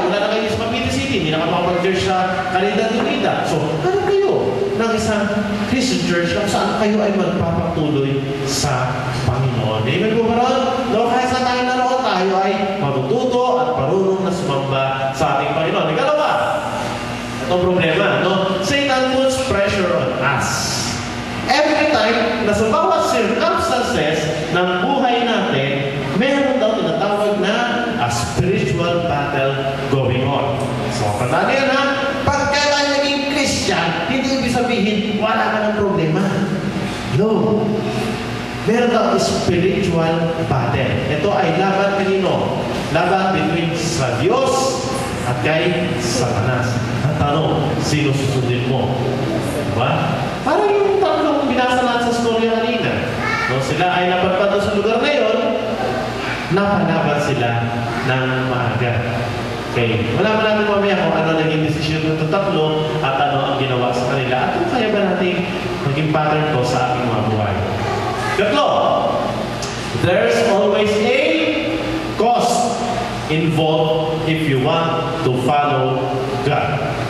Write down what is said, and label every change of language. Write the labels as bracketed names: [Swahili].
[Filipino] Wala na kayo sa Mapiti City. Hindi na makapag-church sa Calidad-Unida. So, hanap kayo ng isang Christian church kung saan kayo ay magpapatuloy sa Panginoon. Amen po ba ron? No, kaya sa tayo naroon, tayo ay matututo at marunong na sumamba sa ating Panginoon. Ikalawa, itong problema, no? [English] Satan puts pressure on us. Every time [Filipino] na sa bawat circumstances ng buhay natin, meron daw tinatawag na [English] a spiritual battle going on. [Filipino] So, tandaan yan ha, pagka tayo naging Christian, hindi ibig sabihin, wala ka ng problema. No. Meron daw spiritual battle. Ito ay laban kanino? Laban between sa Diyos at kay Satanas. Ang tanong, sino susundin mo? Diba? Parang yung tatlong binasa natin sa story kanina. No, sila ay napadpad sa lugar na yun, napanaban sila ng maaga. Okay. Malaman natin mamaya kung ano naging desisyon ng tatlo at ano ang ginawa sa kanila. At kung kaya ba natin maging pattern ko sa ating mga buhay. Gatlo, [English] there's always a cost involved if you want to follow God.